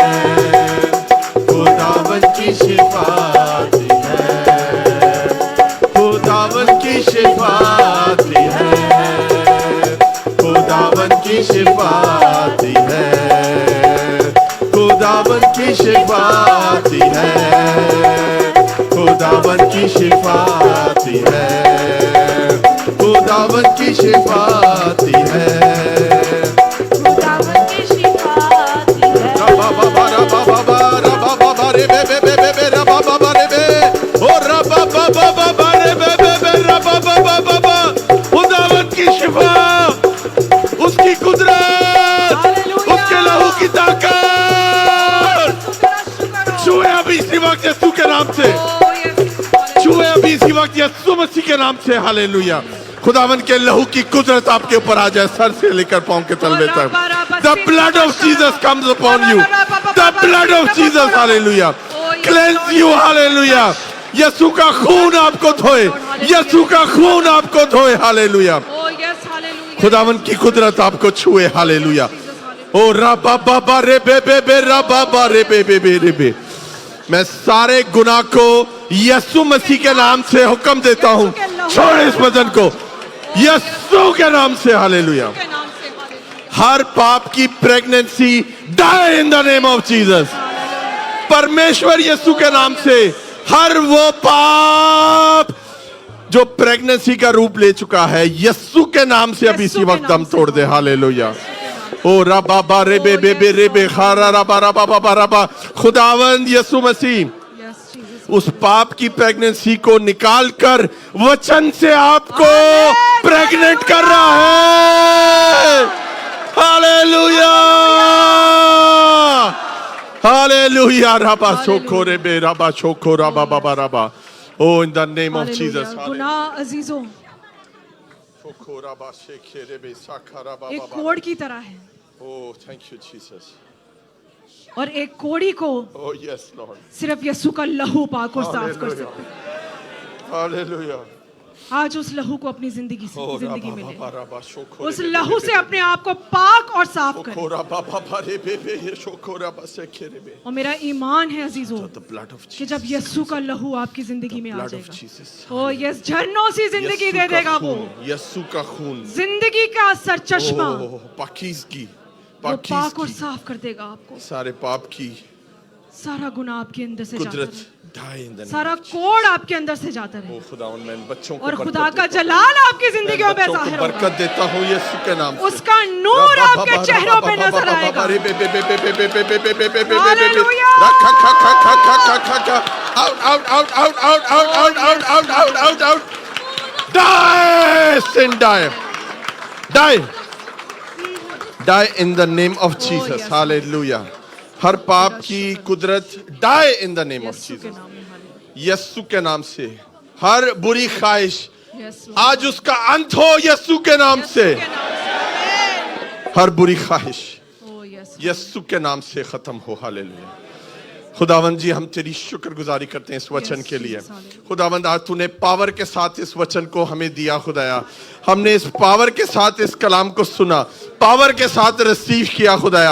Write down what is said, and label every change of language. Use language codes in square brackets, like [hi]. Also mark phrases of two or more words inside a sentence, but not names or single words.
[hi] खुदावन की शिफा दी है, खुदावन की शिफा दी है, खुदावन की शिफा दी है, खुदावन की शिफा दी है, खुदावन की शिफा दी है, खुदावन की शिफा दी है। खुदावन की शिफा दी है। रबा बाबा रबा बाबा रबा बाबा रे बे बे बे बे बे रबा बाबा रे बे ओ रबा बाबा बाबा रे बे बे बे रबा बाबा बाबा। खुदावंद की शिफा, उसकी कुदरत, उसके लहू की ताकत छुए अभी इसी वक्त यीशु के नाम से, छुए अभी इसी वक्त यीशु मसीह के नाम से। हालेलुया। खुदावंद के लहू की कुदरत आपके ऊपर आ जाए, सर से लेकर पांव के तलवे तक। [en] The blood of Jesus comes upon you. The blood of Jesus, hallelujah, cleanse you, hallelujah. [hi] यीशु का खून आपको धोए, यीशु का खून आपको धोए, हालेलुया। खुदावंद की कुदरत आपको छुए, हालेलुया। ओ रबा बाबा रे बे बे बे रबा बा रे बे बे बे रे बे। मैं सारे गुनाह को यीशु मसीह के नाम से हुक्म देता हूँ, छोड़ इस वजन को यीशु के नाम से, हालेलुया। हर पाप की [en] pregnancy die in the name of Jesus. [hi] परमेश्वर यीशु के नाम से हर वो पाप जो प्रेगनेंसी का रूप ले चुका है, यीशु के नाम से अभी इसी वक्त दम तोड़ दे, हालेलुया। ओ रबा बा रे बे बे बे रे बे खारा रबा रबा रबा रबा। खुदावंद यीशु मसीह उस पाप की प्रेगनेंसी को निकाल कर वचन से आपको प्रेग्नेंट कर रहा है, हालेलुया, हालेलुया। रबा शोको रे बे रबा शोको रबा बाबा रबा। [en] O in the name of Jesus. [hi] गुनाह अजीजों शोको रबा शेखे रे बे साखा रबा एक बाबा। कोड़ की तरह है, [en] O thank you Jesus. [hi] और एक कोड़ी को [en] O yes Lord, [hi] सिर्फ यीशु का लहू पाक और साफ कर सकते हैं। हालेलुया। आज उस लहू को अपनी जिंदगी से ओ जिंदगी रबा में ले, बाबा रबा शोको उस रे बे लहू बे से बे अपने आप को पाक और साफ करें। शोको रबा बाबा रे बे बे ये शोको रबा शेखे रे बे। और मेरा ईमान है अजीजों [en] The blood of [hi] कि जब यीशु का लहू आपकी जिंदगी में आ [en] blood of [hi] जाएगा, [en] Jesus। O yes [hi] झरनों सी जिंदगी यीशु दे का देगा वो, खून, यीशु का खून, जिंदगी का सरचश्मा ओ पाकीज़गी, वो पाक और पाकीज़गी, साफ कर देगा आपको। सारे पाप की सारा गुनाह आपके अंदर से जाता कुदरत रहे, [en] die in the [hi] सारा कोड़ आपके अंदर से जाता रहे, ओ खुदावंद मैं इन बच्चों को और बरकत खुदा का देता हूं। जलाल आपकी मैं जिंदगियों में बच्चों को जाहिर होगा, बरकत देता हूँ यीशु के नाम से। उसका नूर आपके चेहरों पे नजर आएगा। [en] Out, out, out, out, out, out, out, out, out, out, out, out. Die, sin, die. Die. Die in the name of Jesus. yes. Hallelujah. [hi] हर पाप की कुदरत [en] die in the name of [hi] यीशु के [en] Jesus. [hi] नाम में यीशु के नाम से हर बुरी ख्वाहिश यस आज उसका अंत हो यीशु के नाम से। हर बुरी ख्वाहिश [en] O yes [hi] यीशु के नाम से खत्म हो। हालेलुया। खुदावंद जी हम तेरी शुक्रगुजारी करते हैं इस वचन के लिए। खुदावंद आज तूने पावर के साथ इस वचन को हमें दिया खुदाया, हमने इस पावर के साथ इस कलाम को सुना, पावर के साथ रिसीव किया खुदाया।